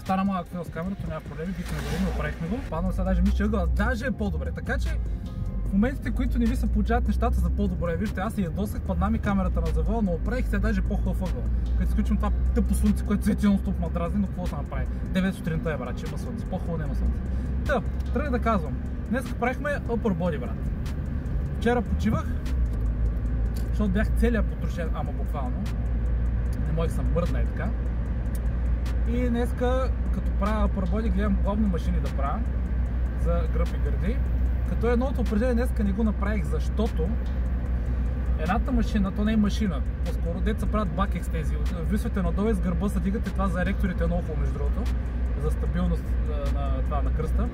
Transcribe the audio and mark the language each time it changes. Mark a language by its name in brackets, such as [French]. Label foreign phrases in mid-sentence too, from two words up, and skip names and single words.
[Bulgarian] Стана малък фейл с камерата, няма проблеми, бихме го, направихме го. Паднал сега даже мисля, че даже е по-добре, така че в моментите, които не ви се получават нещата за по-добре, вижте, аз се ядосах, падна ми камерата на завоя, но оправих се даже по-хубав ъгъл. Като изключвам това тъпо слънце, което свети нон-стоп ма дразни, но какво се направи? 9 сутринта е, брат, че има слънце, по-хубаво няма слънце. Та, тръгна да казвам, днес правихме [English] upper body, [Bulgarian] брат. Вчера почивах, защото бях целия потрошен, ама буквално. Не можех съм мърдна и така. И днеска, като правя [English] upper body, [Bulgarian] гледам главно машини да правя за гръб и гърди. Като едното упражнение днеска не го направих, защото едната машина, то не е машина, по-скоро деца правят бак екстензии. Висвате надолу и с гърба се дигате, това за еректорите е много хубаво, между другото, за стабилност на кръста.